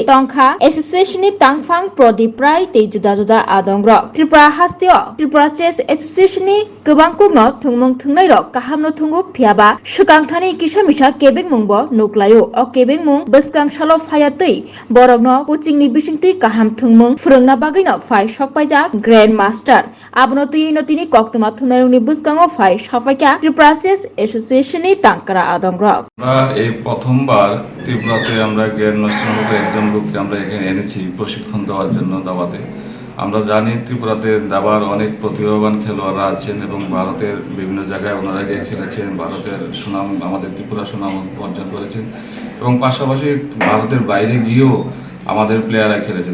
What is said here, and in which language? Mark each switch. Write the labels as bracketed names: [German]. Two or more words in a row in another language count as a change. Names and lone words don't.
[Kok Borok] tongkha Association ni tangphang Prodip Rai tei juda juda adongrok Tripura hasteo Tripura Chess Association ni gobang kugno thungmung thungnai rok kahamno thungu phiaba swkangthani kisamisa kebeng mungbo nuklayo o kebeng mung bwskang salo phayatei borokno coaching ni bisingtui kaham thungmung phwrungna bagino phai sokpaijak Grandmaster abono tiyino tini koktoma thungnai rokni bwskango phai sokpaika Tripura Chess Association ni tangkara adongrok [Bangla] এই প্রথমবার ত্রিপুরাতে আমরা গ্র্যান্ডমাস্টারের মতো একজন লোককে আমরা এখানে এনেছি প্রশিক্ষণ দেওয়ার জন্য দাবাতে। আমরা জানি ত্রিপুরাতে দাবার অনেক প্রতিভাবান খেলোয়াড়রা আছেন এবং ভারতের বিভিন্ন জায়গায় ওনারা গিয়ে খেলেছেন, ভারতের সুনাম আমাদের ত্রিপুরা সুনাম অর্জন করেছেন এবং পাশাপাশি ভারতের বাইরে গিয়েও আমাদের প্লেয়াররা খেলেছেন।